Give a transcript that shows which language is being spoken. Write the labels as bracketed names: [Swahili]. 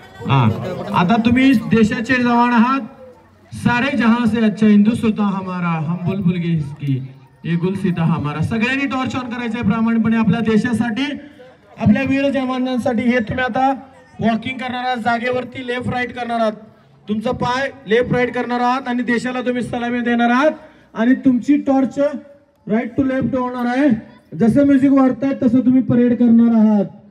[Marathi] हा आता तुम्ही देशाचे जवान आहात. [Hindi] सारे जहां से अच्छा हिंदुस्तान हमारा, हम बुलबुल की इसकी, ये गुलसिता हमारा. [Marathi] सगळ्यांनी टॉर्च ऑन करायचंय प्रामाणिकपणे आपल्या देशासाठी, आपल्या वीर जवानांसाठी. हे तुम्ही आता वॉकिंग करणार आहात. जागेवरती लेफ्ट राईट करणार आहात. तुमचा पाय लेफ्ट राईट करणार आहात आणि देशाला तुम्ही सलामी देणार आहात. आणि तुमची टॉर्च राईट टू लेफ्ट होणार आहे. जसं म्युझिक वाढतंय तसं तुम्ही परेड करणार आहात.